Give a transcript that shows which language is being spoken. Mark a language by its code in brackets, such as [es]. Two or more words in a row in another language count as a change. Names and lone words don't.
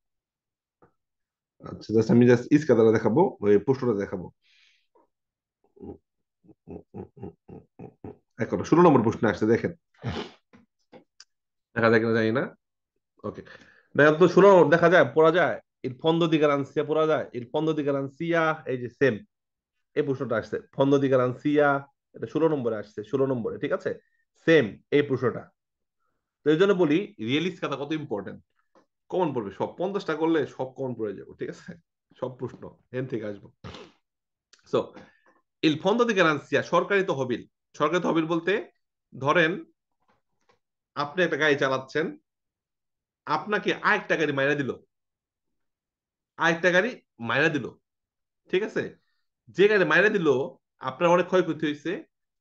[bn] আচ্ছা জাস্ট আমি জাস্ট ইসকাদারা দেখাবো ওই প্রশ্নটা দেখাবো এখন 16 নম্বর প্রশ্নে আসছে দেখেন দেখা যায় কিনা জানি না ওকে দেখেন তো 16 দেখা যায় পড়া যায় [it] il fondo di garanzia [bn] পড়া যায় [it] il fondo di garanzia [bn] এই যে সেম এই প্রশ্নটা আসছে [it] fondo di garanzia [bn] এটা 16 নম্বরে আসছে 16 নম্বরে ঠিক আছে সেম এই প্রশ্নটা তো এই জন্য বলি রিয়েলিস্ট কথা কত ইম্পর্টেন্ট কমন পড়বে সব 50টা করলে সব কমন পড়ে যাবো ঠিক আছে সব প্রশ্ন এন থেকে আসবো সো [it] il fondo di garanzia [bn] সরকারি তহবিল সরকারি তহবিল বলতে ধরেন আপনি একটা গাড়ি চালাচ্ছেন আপনাকে আরেকটা গাড়ি মাইরা দিল আরেকটা গাড়ি মাইরা দিল ঠিক আছে যে গাড়ি মাইরা দিল আপনার অনেক ক্ষয়ক্ষতি হয়েছে তো